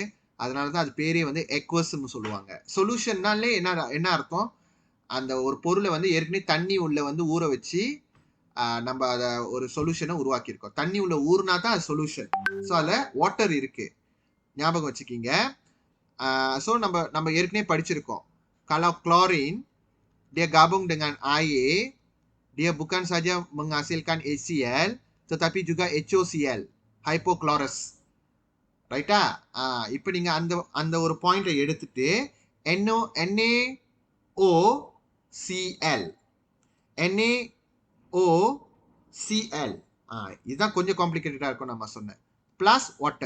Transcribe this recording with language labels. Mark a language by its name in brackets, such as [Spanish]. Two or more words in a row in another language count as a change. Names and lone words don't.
[Tamil] அதனால தான் அது பேரே வந்து எக்வஸ்ன்னு சொல்லுவாங்க. சொல்யூஷன்னாலே என்ன அர்த்தம், அந்த ஒரு பொருளை வந்து ஏற்கனவே தண்ணி உள்ள வந்து ஊற வச்சு நம்ம அதை ஒரு சொல்யூஷனை உருவாக்கியிருக்கோம். தண்ணி உள்ள ஊறுனா தான் அது சொல்யூஷன். ஸோ அதில் வாட்டர் இருக்கு, ஞாபகம் வச்சுக்கிங்க. ஸோ நம்ம ஏற்கனவே படிச்சிருக்கோம், [Malay] kalau klorin dia gabung dengan air, dia bukan saja menghasilkan HCl tetapi juga HOCl, hypochlorous. [Tamil] ரைட்டா? இப்போ நீங்கள் அந்த ஒரு பாயிண்டை எடுத்துட்டு NaOCl இதுதான் கொஞ்சம் காம்ப்ளிகேட்டடாக இருக்கும் நம்ம சொன்னேன், [English] plus water.